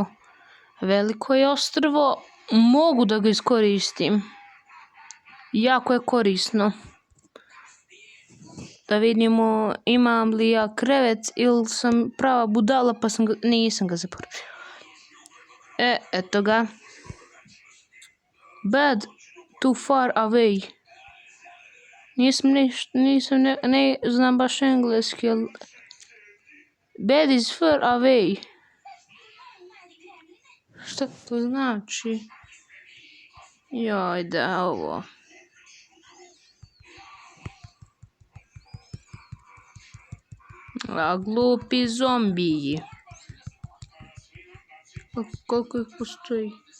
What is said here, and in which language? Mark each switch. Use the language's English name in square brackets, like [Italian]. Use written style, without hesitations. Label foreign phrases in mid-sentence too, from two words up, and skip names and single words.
[Serbian] Veliko je ostrvo. Mogu da ga iskoristim. Jako je korisno. Da vidimo imam li ja krevet ili sam prava budala pa nisam ga zaboravio. Eto ga. [English] Bed too far away. [Serbian] Ne znam baš engleski, ali [English] bed is far away. [Serbian] Šta to znači? Joj, da, ovo. A glupi zombiji. Koliko ih postoji?